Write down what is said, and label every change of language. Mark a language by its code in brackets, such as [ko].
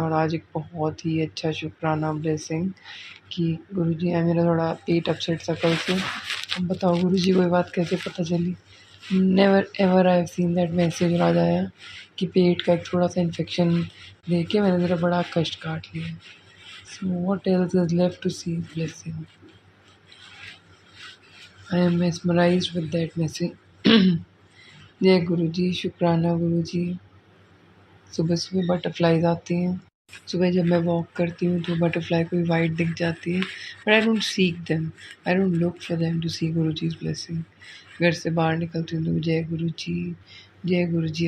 [hi] और आज एक बहुत ही अच्छा शुक्राना ब्लेसिंग कि गुरुजी है। मेरा थोड़ा पेट अपसेट था कल से। अब बताओ गुरुजी को ये बात कैसे पता चली? [en] Never ever I have seen that message. [hi] आज आया कि पेट का एक थोड़ा सा इन्फेक्शन देख के मैंने ज़रा बड़ा कष्ट काट लिया। [en] So what else is left to see blessing? I am mesmerized with that message. [hi] जय गुरु जी, शुक्राना गुरु जी। सुबह सुबह बटरफ्लाइज आती हैं। सुबह जब मैं वॉक करती हूँ तो बटरफ्लाई कोई वाइट दिख जाती है, [en] But I don't seek them, I don't look for them to see Guru ji's blessing. [hi] घर से बाहर निकलती हूँ तो जय गुरु जी, जय गुरु जी।